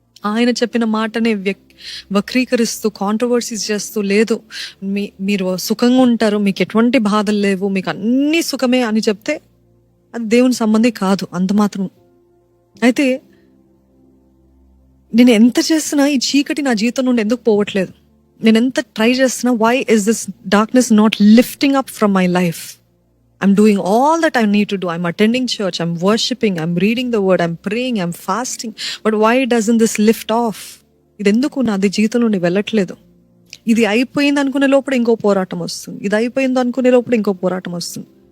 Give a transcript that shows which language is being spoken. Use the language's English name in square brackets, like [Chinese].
[Telugu] ఆయన చెప్పిన మాటనే వక్రీకరిస్తూ, కాంట్రవర్సీస్ చేస్తూ, లేదు మీరు సుఖంగా ఉంటారు, మీకు ఎటువంటి బాధలు లేవు, మీకు అన్ని సుఖమే అని చెప్తే అది దేవుని సంబంధి కాదు, అంత మాత్రం. అయితే నేను ఎంత చేసినా ఈ చీకటి నా జీవితం నుండి ఎందుకు పోవట్లేదు? నేను ఎంత ట్రై చేస్తున్నా, [English] Why is this darkness not lifting up from my life? I'm doing all that I need to do. I'm attending church, I'm worshiping, I'm reading the word, I'm praying, I'm fasting. But why doesn't this lift off? [Telugu] ఇది ఎందుకు నాది జీవితం నుండి వెళ్ళట్లేదు? ఇది అయిపోయింది అనుకునే లోపల ఇంకో పోరాటం వస్తుంది, ఇది అయిపోయింది అనుకునే లోపల ఇంకో పోరాటం వస్తుంది.